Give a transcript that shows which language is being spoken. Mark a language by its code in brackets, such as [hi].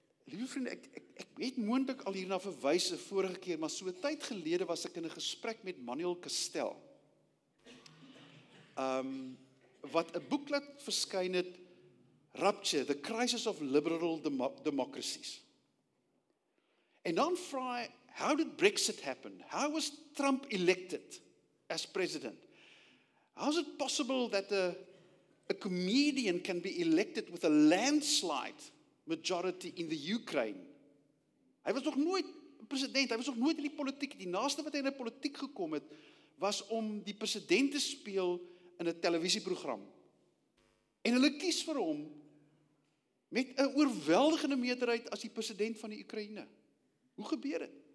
[af] Liewe vriende, ek het moontlik al hierna verwys die vorige keer, maar so tyd gelede was ek in 'n gesprek met Manuel Castel, wat 'n boek laat verskyn het, [en] Rapture, The Crisis of Liberal Democracies. [af] En dan vra hy, [en] how did Brexit happen? How was Trump elected as president? How is it possible that a comedian can be elected with a landslide majority in the Ukraine? [af] Hy was nog nooit president, hy was nog nooit in die politiek. Die naaste wat hy in die politiek gekom het, was om die president te speel in 'n televisieprogram. En hulle kies vir hom met 'n oorweldigende meerderheid as die president van die Ukraine. Hoe gebeur dit?